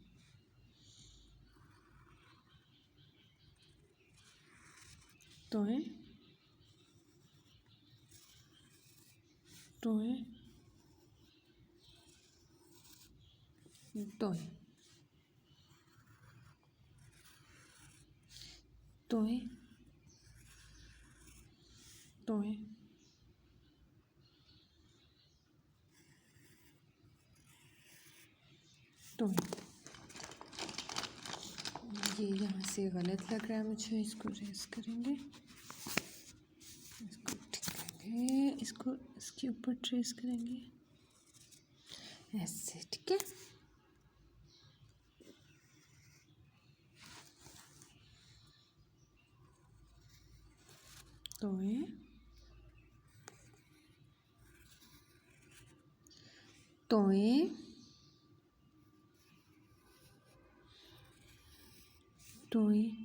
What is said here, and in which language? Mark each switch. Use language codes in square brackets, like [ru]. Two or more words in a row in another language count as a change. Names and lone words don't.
[hi] तोय तोय तोय तोय तोय तोय। ये यहाँ से गलत लग रहा है मुझे, इसको रेस करेंगे, इसको ठीक करेंगे, इसको इसके ऊपर ट्रेस करेंगे ऐसे, ठीक है। तोय तोय तोय